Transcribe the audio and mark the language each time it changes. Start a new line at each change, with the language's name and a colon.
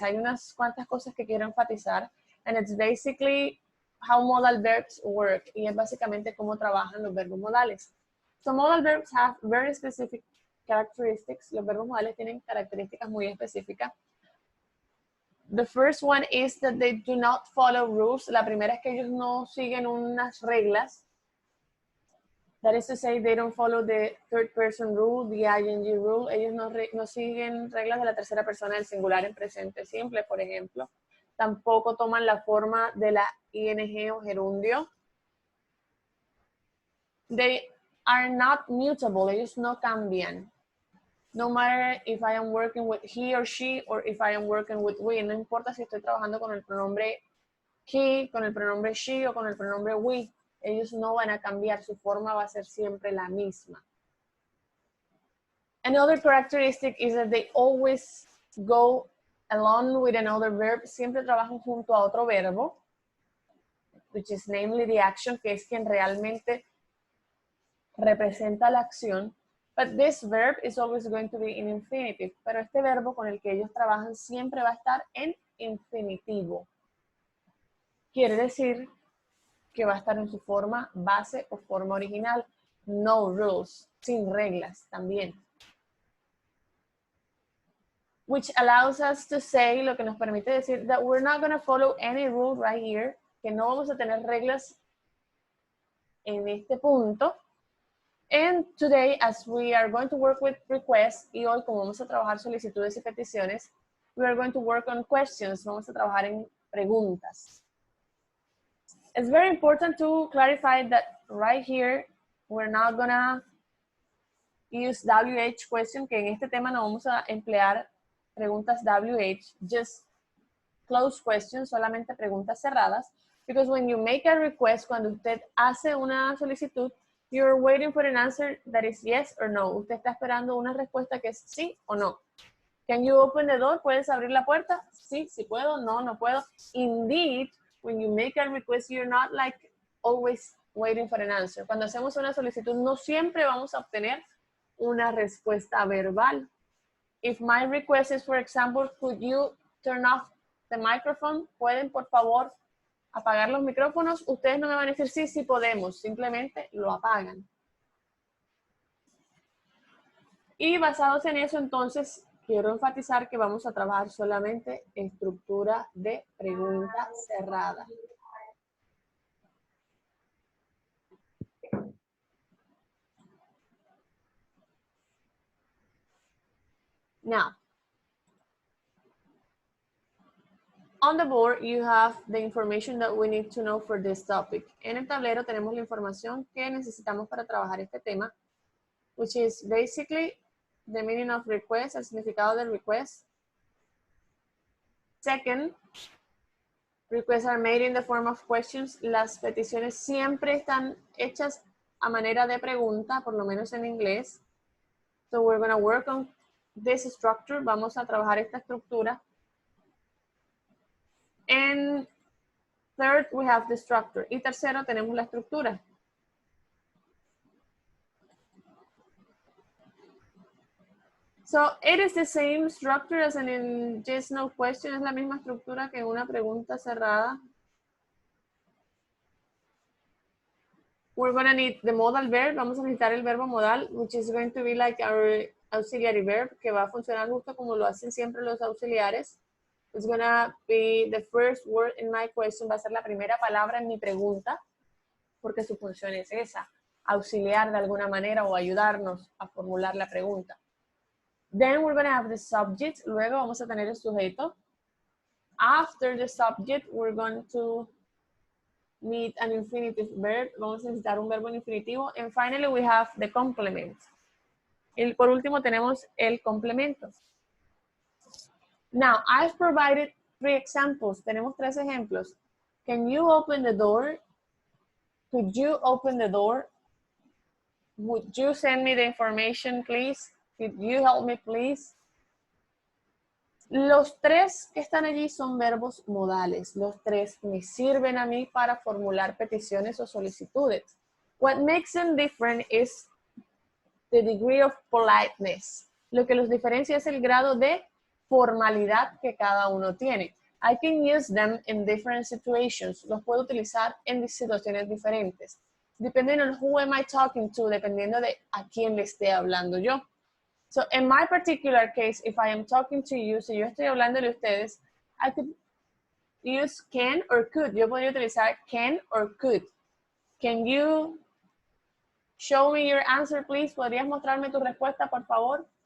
Spanish: Hay unas cuantas cosas que quiero enfatizar,
English: and it's basically how modal verbs work,
Spanish: y es básicamente cómo trabajan los verbos modales.
English: So modal verbs have very specific characteristics.
Spanish: Los verbos modales tienen características muy específicas.
English: The first one is that they do not follow rules.
Spanish: La primera es que ellos no siguen unas reglas.
English: That is to say, they don't follow the third person rule, the ing rule.
Spanish: Ellos no siguen reglas de la tercera persona del singular en presente simple, por ejemplo. Tampoco toman la forma de la ing o gerundio.
English: They are not mutable.
Spanish: Ellos no cambian.
English: No matter if I am working with he or she, or if I am working with we.
Spanish: No importa si estoy trabajando con el pronombre he, con el pronombre she, o con el pronombre we. Ellos no van a cambiar. Su forma va a ser siempre la misma.
English: Another characteristic is that they always go along with another verb.
Spanish: Siempre trabajan junto a otro verbo,
English: which is namely the action,
Spanish: que es quien realmente representa la acción.
English: But this verb is always going to be in infinitive.
Spanish: Pero este verbo con el que ellos trabajan siempre va a estar en infinitivo. Quiere decir que va a estar en su forma base o forma original.
English: No rules,
Spanish: sin reglas también.
English: Which allows us to say,
Spanish: lo que nos permite decir,
English: that we're not going to follow any rule right here,
Spanish: que no vamos a tener reglas en este punto.
English: And today, as we are going to work with requests,
Spanish: y hoy como vamos a trabajar solicitudes y peticiones,
English: we are going to work on questions.
Spanish: Vamos a trabajar en preguntas.
English: It's very important to clarify that right here, we're not gonna use WH question,
Spanish: que en este tema no vamos a emplear preguntas WH,
English: just closed questions,
Spanish: solamente preguntas cerradas,
English: because when you make a request,
Spanish: cuando usted hace una solicitud,
English: you're waiting for an answer that is yes or no.
Spanish: Usted está esperando una respuesta que es sí o no.
English: Can you open the door?
Spanish: ¿Puedes abrir la puerta? Sí, sí puedo. No, no puedo.
English: Indeed, when you make a request, you're not like always waiting for an answer.
Spanish: Cuando hacemos una solicitud, no siempre vamos a obtener una respuesta verbal.
English: If my request is, for example, could you turn off the microphone?
Spanish: ¿Pueden, por favor, apagar los micrófonos? Ustedes no me van a decir sí, sí podemos. Simplemente lo apagan. Y basados en eso, entonces, quiero enfatizar que vamos a trabajar solamente estructura de pregunta cerrada.
English: Now, on the board, you have the information that we need to know for this topic.
Spanish: En el tablero tenemos la información que necesitamos para trabajar este tema,
English: which is basically the meaning of request,
Spanish: el significado del request.
English: Second, requests are made in the form of questions.
Spanish: Las peticiones siempre están hechas a manera de pregunta, por lo menos en inglés.
English: So we're going to work on this structure.
Spanish: Vamos a trabajar esta estructura.
English: And third, we have the structure.
Spanish: Y tercero, tenemos la estructura.
English: So it is the same structure as in yes, no question.
Spanish: Es la misma estructura que en una pregunta cerrada.
English: We're going to need the modal verb.
Spanish: Vamos a necesitar el verbo modal,
English: which is going to be like our auxiliary verb,
Spanish: que va a funcionar justo como lo hacen siempre los auxiliares.
English: It's going to be the first word in my question.
Spanish: Va a ser la primera palabra en mi pregunta, porque su función es esa. auxiliar de alguna manera o ayudarnos a formular la pregunta.
English: Then we're going to have the subject.
Spanish: Luego vamos a tener el sujeto.
English: After the subject, we're going to need an infinitive verb.
Spanish: Vamos a necesitar un verbo en infinitivo.
English: And finally, we have the complement.
Spanish: Y por último, tenemos el complemento.
English: Now, I've provided 3 examples.
Spanish: Tenemos 3 ejemplos.
English: Can you open the door? Could you open the door? Would you send me the information, please? Could you help me, please?
Spanish: Los 3 que están allí son verbos modales. Los 3 me sirven a mí para formular peticiones o solicitudes.
English: What makes them different is the degree of politeness.
Spanish: Lo que los diferencia es el grado de formalidad que cada uno tiene.
English: I can use them in different situations.
Spanish: Los puedo utilizar en situaciones diferentes.
English: Depending on who am I talking to,
Spanish: dependiendo de a quién le esté hablando yo.
English: So in my particular case, if I am talking to you,
Spanish: si yo estoy hablándole a ustedes,
English: I could use can or could.
Spanish: Yo podría utilizar can or could.
English: Can you show me your answer, please?
Spanish: ¿Podrías mostrarme tu respuesta, por favor?